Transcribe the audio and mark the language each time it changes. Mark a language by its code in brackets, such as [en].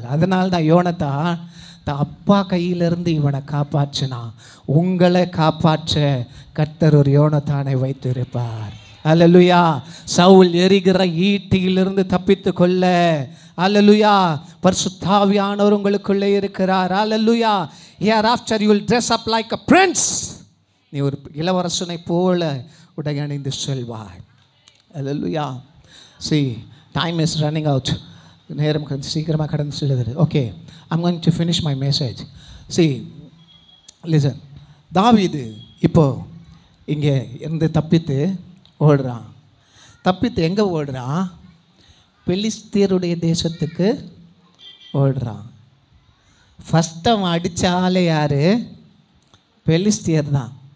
[ta] அதனால தான் யோனத்தான் அப்பா கையிலிருந்து இவனை காப்பாற்றினான். உங்களை காப்பாற்ற கர்த்தர் ஒரு யோனத்தானை வைத்திருப்பார். அல்லேலூயா. சவுல் எரிகிற ஈட்டியிலிருந்து தப்பித்து கொள்ள அல்லேலூயா பரிசுத்த ஆவியானவர் உங்களுக்குள்ளே இருக்கிறார். அல்லேலூயா. [en] hereafter you will dress up like a prince. [ta] நீ ஒரு இளவரசனை போல உடை அணிந்து செல்வாய். அல்லேலூயா. [en] see time is running out. [ta] நேரம் சீக்கிரமாக கடந்து செல்லுது. [en] Okay, I'm going to finish my message. see listen, [ta] தாவீது இப்போ இங்கே இருந்து தப்பித்து ஓடுறான். தப்பித்து எங்கே ஓடுறான்? பெலிஸ்தியருடைய தேசத்துக்கு ஓடுறான். ஃபஸ்ட் அவன் அடித்த ஆளே யார்? பெலிஸ்தியர் தான்.